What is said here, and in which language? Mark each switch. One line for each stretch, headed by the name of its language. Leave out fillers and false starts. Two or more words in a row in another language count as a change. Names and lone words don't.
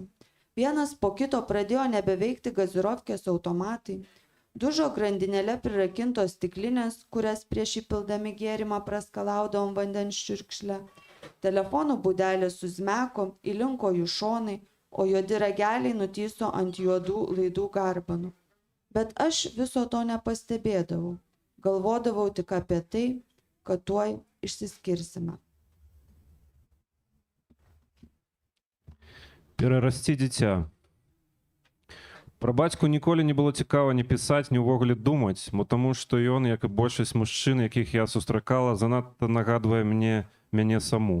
Lithuanian: Vienas po kito pradėjo nebeveikti gazirovkės automatai, dužo grandinėle prirakintos stiklinės, kurias prieš įpildami gėrimą praskalaudavom vandens čiurkšlę. Telefonų būdelė suzmeko, įlinko jų šonai, o juodi rageliai nutyso ant juodų laidų garbanų. Bet aš viso to nepastebėdavau. Galvodavau tik apie tai, kad tuoj išsiskirsime.
Belarusian: Перарасці дзіця. Пра бацьку ніколі не было цікава ні пісаць, ні ўвогуле думаць, бо таму што ён, як і большасць мужчын, якіх я сустракала, занадта нагадвае мяне саму.